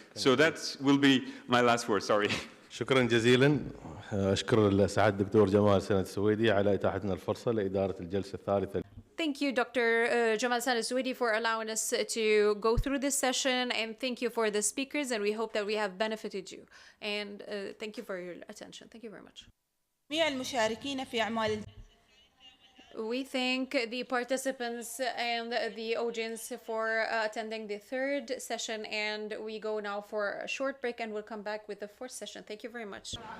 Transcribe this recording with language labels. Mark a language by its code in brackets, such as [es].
[en] So that will be my last word, sorry. [ar] شكرا جزيلا. أشكر سعادة الدكتور جمال سند السويدي على إتاحتنا الفرصة لإدارة الجلسة الثالثة. [en] Thank you, Dr. Jamal Sana Swedi, for allowing us to go through this session, and thank you for the speakers, and we hope that we have benefited you. And thank you for your attention. Thank you very much. [ar] جميع المشاركين في أعمال [en] We thank the participants and the audience for attending the third session, and we go now for a short break and we'll come back with the fourth session. Thank you very much.